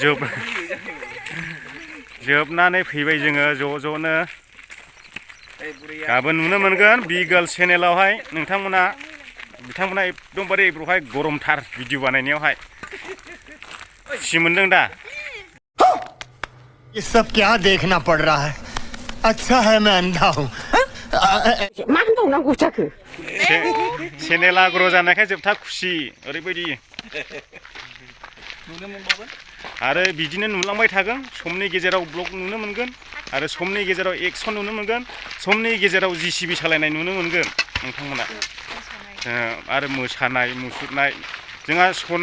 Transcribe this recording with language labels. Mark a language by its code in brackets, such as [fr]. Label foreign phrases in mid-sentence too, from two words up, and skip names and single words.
[brx] जोबनानै फैबाय जोङो ज'नो गाबोन नुनो मोनगोन बिगाल चेनेलावहाय बिथांमोना एकदमबारे बेवहाय गरमथार भिडिअ बानायनायावहाय खुसि मोनदों दा [hi] ये सब क्या देखना पड़ रहा है अच्छा है मैं अंधा हूँ [brx] मा होनबावनांगौ जाखो चेनेला ग्र' जानायखाय जोबथा खुसि ओरैबायदि नुनो मोनबावगोन आरो बिदिनो नुलांबाय थागोन समनि गेजेराव ब्लग नुनो मोनगोन आरो समनि गेजेराव एक्सन नुनो मोनगोन समनि गेजेराव जिसिबि सालायनाय नुनो मोनगोन नोंथांमोना आरो मोसानाय मुसुरनाय जोंहा सना